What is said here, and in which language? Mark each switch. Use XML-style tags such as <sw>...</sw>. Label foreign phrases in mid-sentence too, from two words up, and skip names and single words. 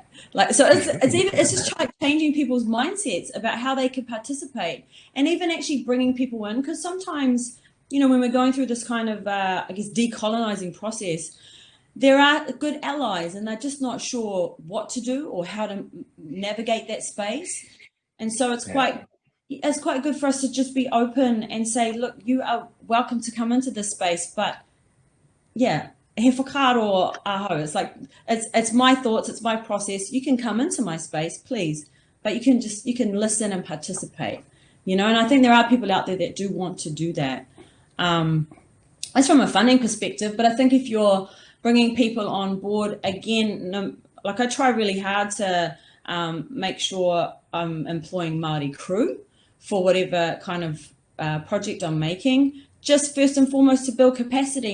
<en>So it's just changing people's mindsets about how they could participate, and even actually bringing people in, because sometimes, when we're going through this kind of, decolonizing process, there are good allies and they're just not sure what to do or how to navigate that space. And so it's quite good for us to just be open and say, look, you are welcome to come into this space, but</en> <mi>he whakaaro aho.</mi> <en>It's like, it's my thoughts, it's my process. You can come into my space, please, but you can listen and participate, and I think there are people out there that do want to do that. that's from a funding perspective. But I think if you're bringing people on board, again, like I try really hard to make sure I'm employing Māori crew for whatever kind of project I'm making, just first and foremost to build capacity.</en>